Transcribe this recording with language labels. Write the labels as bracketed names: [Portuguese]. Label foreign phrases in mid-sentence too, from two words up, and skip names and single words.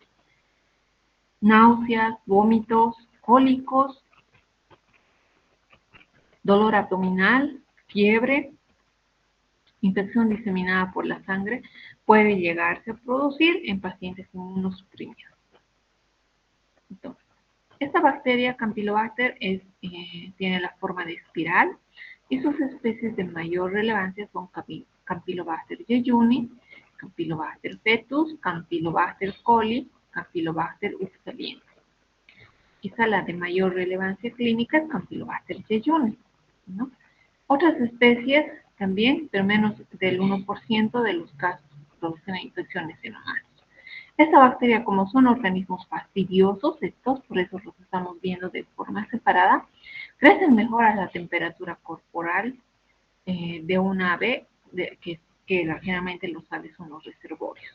[Spanish] Náuseas, vómitos, cólicos, dolor abdominal, fiebre, infección diseminada por la sangre, puede llegarse a producir en pacientes inmunosuprimidos. Entonces, esta bacteria Campylobacter tiene la forma de espiral y sus especies de mayor relevancia son Campylobacter jejuni, Campylobacter fetus, Campylobacter coli, Campylobacter upsaliensis. Quizá la de mayor relevancia clínica es Campylobacter jejuni, ¿no? Otras especies también, pero menos del 1% de los casos producen infecciones en humanos. Esta bacteria, como son organismos fastidiosos, estos, por eso los estamos viendo de forma separada, crecen mejor a la temperatura corporal de una ave, que generalmente los aves son los reservorios.